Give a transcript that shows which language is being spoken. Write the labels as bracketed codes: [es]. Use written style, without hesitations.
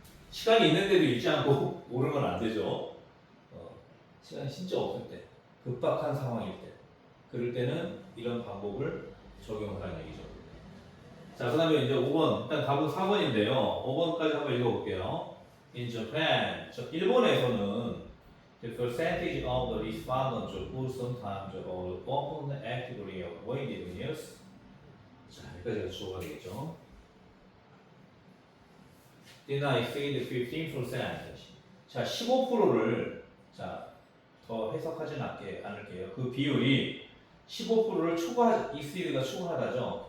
[ko] 시간이 있는데도 읽지 않고 고르면 안 되죠. 시간이 진짜 없을 때, 급박한 상황일 때, 그럴 때는 이런 방법을 적용하라는 얘기죠. 자, 그 다음에 이제 5번, 일단 답은 4번인데요. 5번까지 한번 읽어볼게요. [en] In Japan, [ko] 일본에서는 [en] the percentage of the respondents who sometimes or often actively avoided news. [ko] 자, 여기까지가 주어가 되겠죠. [en] Did not exceed 15%. [ko] 자, 15%를 자, 더 해석하진 않을게요. 그 비율이 15%를 exceed가 초과하다죠.